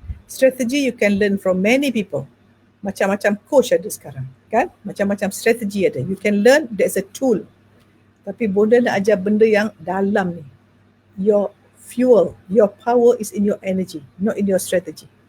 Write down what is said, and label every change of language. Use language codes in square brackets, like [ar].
[en] Strategi you can learn from many people. [ms] Macam-macam coach ada sekarang, kan? Macam-macam strategi ada. [en] You can learn, there's a tool. [ms] Tapi boleh nak ajar benda yang dalam ni. [en] Your fuel, your power is in your energy, not in your strategy.